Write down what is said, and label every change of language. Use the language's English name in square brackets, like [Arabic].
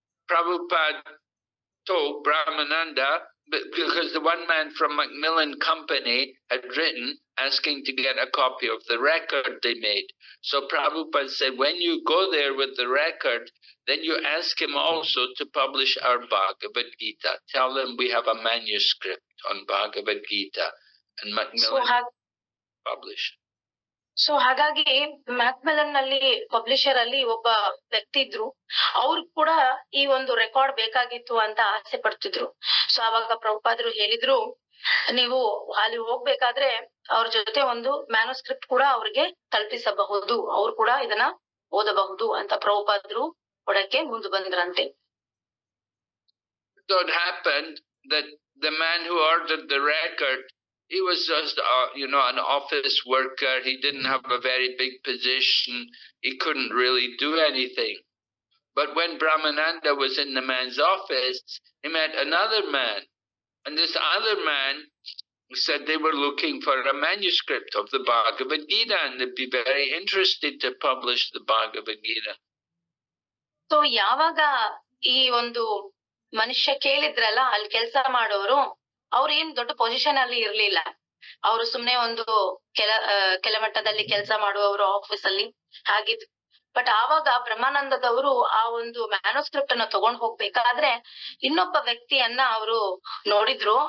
[English] Prabhupada told Brahmananda, because the one man from Macmillan Company had written asking to get a copy of the record they made. So Prabhupada said, when you go there with the record, then you ask him also to publish our Bhagavad Gita. Tell them we have a manuscript on Bhagavad Gita, and Macmillan published. [Kannada] So ಹಾಗಾಗಿ ಮ್ಯಾಕ್ಮೆಲನ್ ನಲ್ಲಿ publisher ಅಲ್ಲಿ ಒಬ್ಬ ವ್ಯಕ್ತಿ ಇದ್ರು. ಅವ್ರು ಕೂಡ ಈ ಒಂದು ರೆಕಾರ್ಡ್ ಬೇಕಾಗಿತ್ತು ಅಂತ ಆಸೆ ಪಡ್ತಿದ್ರು. ಸೊ ಅವಾಗ ಪ್ರಭುಪಾದರು ಹೇಳಿದ್ರು, ನೀವು ಅಲ್ಲಿ ಹೋಗ್ಬೇಕಾದ್ರೆ ಅವ್ರ ಜೊತೆ ಒಂದು ಮ್ಯಾನುಸ್ಕ್ರಿಪ್ಟ್ ಕೂಡ ಅವ್ರಿಗೆ ತಲುಪಿಸಬಹುದು, ಅವ್ರು ಕೂಡ ಇದನ್ನ ಓದಬಹುದು ಅಂತ ಪ್ರಭುಪಾದರು ಕೊಡಕ್ಕೆ ಮುಂದೆ ಬಂದ್ರಂತೆ. [English] So it happened that the man who ordered the record, he was just, an office worker. He didn't have a very big position. He couldn't really do anything. But when Brahmananda was in the man's office, he met another man. And this other man said they were looking for a manuscript of the Bhagavad Gita and they'd be very interested to publish the Bhagavad Gita. [Kannada] So ಯಾವಾಗ ಈ ಒಂದು ಮನುಷ್ಯ ಕೇಳಿದ್ರಲ್ಲ, ಅಲ್ಲಿ ಕೆಲಸ ಮಾಡೋರು, ಅವ್ರು ಏನ್ ದೊಡ್ಡ ಪೊಸಿಷನ್ ಅಲ್ಲಿ ಇರ್ಲಿಲ್ಲ. ಅವರು ಸುಮ್ನೆ ಒಂದು ಕೆಲ ಮಟ್ಟದಲ್ಲಿ ಕೆಲಸ ಮಾಡುವವರು ಆಫೀಸ್ ಅಲ್ಲಿ ಹಾಗಿದ್ರು. ಬಟ್ ಆವಾಗ ಬ್ರಹ್ಮಾನಂದದವರು ಆ ಒಂದು ಮ್ಯಾನುಸ್ಕ್ರಿಪ್ಟ್ ಅನ್ನ ತಗೊಂಡ್ ಹೋಗ್ಬೇಕಾದ್ರೆ ಇನ್ನೊಬ್ಬ ವ್ಯಕ್ತಿಯನ್ನ ಅವರು ನೋಡಿದ್ರು.